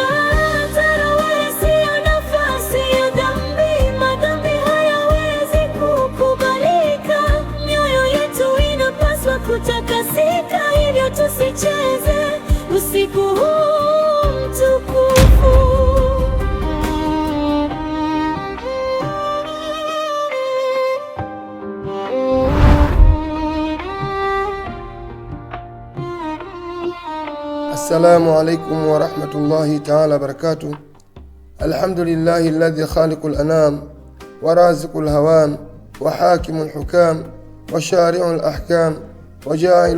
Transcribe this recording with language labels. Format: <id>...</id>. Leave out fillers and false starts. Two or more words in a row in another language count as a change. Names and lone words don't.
<sw>Tarawih sio nafasi ya dhambi, madhambi hayawezi kukubalika. Mioyo yetu inapaswa kutakasika, hivyo tusicheze usiku huu mtukufu.</sw> <ar>السلام عليكم ورحمة الله تعالى وبركاته. الحمد لله الذي خالق الأنام ورازق الهوام وحاكم الحكام وشارع الأحكام وجاعل</ar>